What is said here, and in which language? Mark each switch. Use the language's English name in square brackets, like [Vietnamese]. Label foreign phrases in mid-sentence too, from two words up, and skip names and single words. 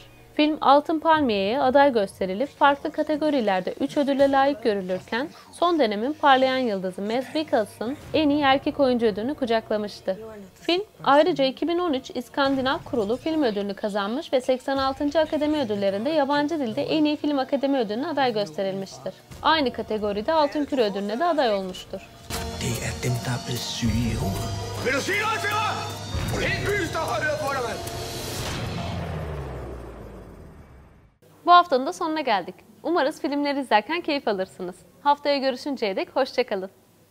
[Turkish] Film Altın Palmiye'ye aday gösterilip farklı kategorilerde 3 ödüle layık görülürken son dönemin parlayan yıldızı Mads Mikkelsen en iyi erkek oyuncu ödülünü kucaklamıştı. Film ayrıca 2013 İskandinav Kurulu Film Ödülünü kazanmış ve 86. Akademi Ödülleri'nde yabancı dilde en iyi film akademi ödülüne aday gösterilmiştir. Aynı kategoride Altın Küre Ödülü'ne de aday olmuştur. [Danish] Det er dem, der er blevet syge i hovedet. Vil du sige noget til mig? Helt byen står og hører på dig, mand. [Turkish] Bu haftanın da sonuna geldik. Umarız filmleri izlerken keyif alırsınız. Haftaya görüşünceye dek hoşça kalın.